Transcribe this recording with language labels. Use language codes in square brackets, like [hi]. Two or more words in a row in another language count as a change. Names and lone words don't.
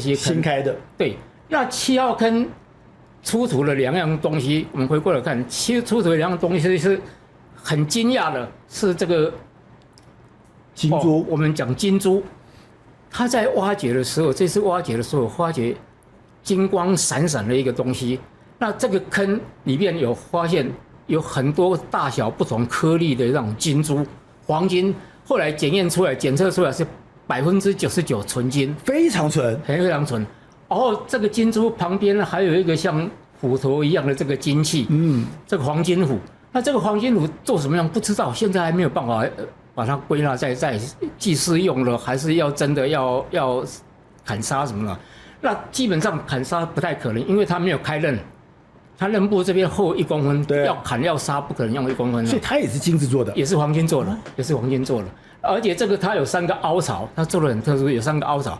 [zh] 新開的。對，那7號坑出土了2樣東西，我們回過來看，出土了2樣東西是。很驚訝的是這個金珠，我們講金珠，它在挖掘的時候，這次挖掘的時候發覺金光閃閃的一個東西。那這個坑裡面有發現有很多大小不同顆粒的那種金珠，黃金。後來檢測出來是99%純金，非常純，非常純。然後這個金珠旁邊還有一個像虎頭一樣的這個金器，這個黃金虎。那這個黃金虎做什麼樣不知道，現在還沒有辦法把它歸納在祭祀用了，還是要真的要砍殺什麼的。那基本上砍殺不太可能，因為它沒有開刃，它刃部這邊厚1公分，要砍要殺不可能用1公分。所以它也是金子做的，也是黄金做的，也是黄金做的。而且这個它有3個凹槽，它做的很特殊，有3個凹槽。